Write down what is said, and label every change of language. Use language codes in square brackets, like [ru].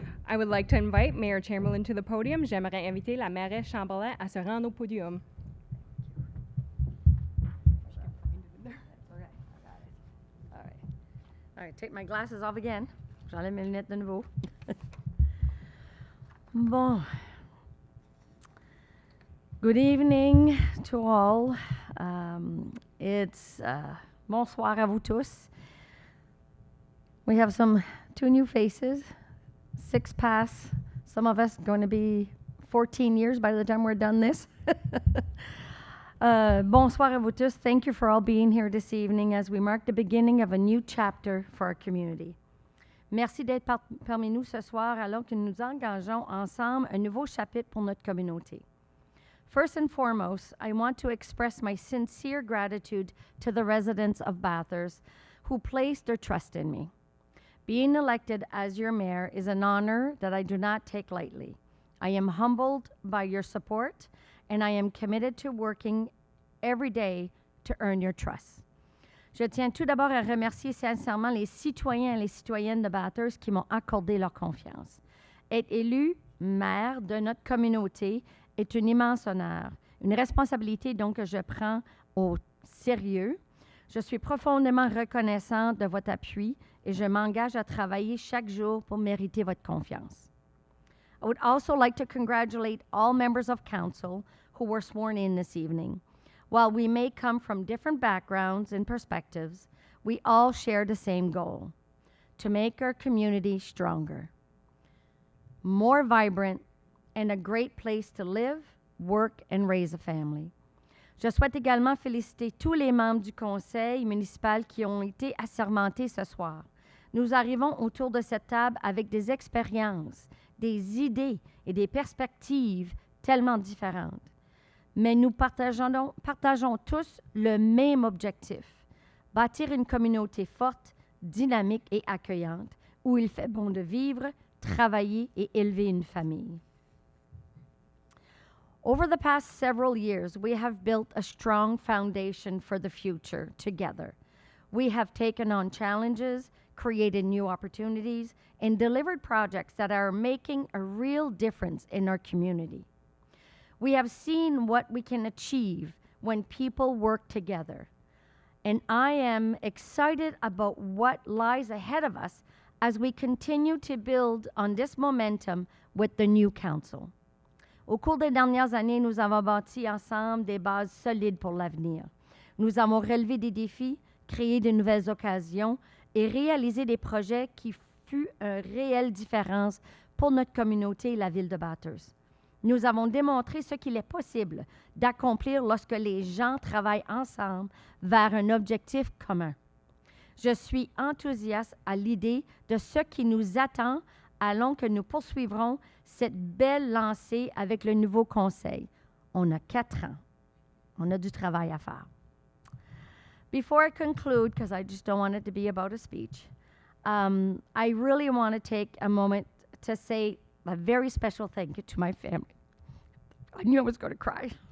[en] I would like to invite Mayor Chamberlain to the podium. [fr] J'aimerais inviter la mairesse Chamberlain à se rendre au podium. [en] All right, take my glasses off again. [fr] J'enlève mes lunettes de nouveau. Bon. [en] Good evening to all. It's [fr] bonsoir à vous tous. [en] We have two new faces, 6 past. Some of us going to be 14 years by the time we're done this. [fr] Bonsoir à vous tous. [en] Thank you for all being here this evening as we mark the beginning of a new chapter for our community. [fr] Merci d'être parmi nous ce soir alors que nous engageons ensemble un nouveau chapitre pour notre communauté. [en] First and foremost, I want to express my sincere gratitude to the residents of Bathurst who placed their trust in me. Being elected as your mayor is an honor that I do not take lightly. I am humbled by your support, and I am committed to working every day to earn your trust. [fr] Je tiens tout d'abord à remercier sincèrement les citoyens et les citoyennes de Bathurst qui m'ont accordé leur confiance. Être élu maire de notre communauté est un immense honneur, une responsabilité donc que je prends au sérieux. Je suis profondément reconnaissante de votre appui et je m'engage à travailler chaque jour pour mériter votre confiance. [en] I would also like to congratulate all members of council who were sworn in this evening. While we may come from different backgrounds and perspectives, we all share the same goal: to make our community stronger, more vibrant, and a great place to live, work, and raise a family. [fr] Je souhaite également féliciter tous les membres du Conseil municipal qui ont été assermentés ce soir. Nous arrivons autour de cette table avec des expériences, des idées et des perspectives tellement différentes. Mais nous partageons tous le même objectif: bâtir une communauté forte, dynamique et accueillante, où il fait bon de vivre, travailler et élever une famille. [en] Over the past several years, we have built a strong foundation for the future together. We have taken on challenges, created new opportunities, and delivered projects that are making a real difference in our community. We have seen what we can achieve when people work together. And I am excited about what lies ahead of us as we continue to build on this momentum with the new council. [fr] Au cours des dernières années, nous avons bâti ensemble des bases solides pour l'avenir. Nous avons relevé des défis, créé de nouvelles occasions et réalisé des projets qui furent une réelle différence pour notre communauté et la ville de Bathurst. Nous avons démontré ce qu'il est possible d'accomplir lorsque les gens travaillent ensemble vers un objectif commun. Je suis enthousiaste à l'idée de ce qui nous attend alors que nous poursuivrons cette belle lancée avec le nouveau Conseil. On a 4 ans. On a du travail à faire. [en] Before I conclude, because I just don't want it to be about a speech, I really want to take a moment to say a very special thank you to my family. I knew I was going to cry.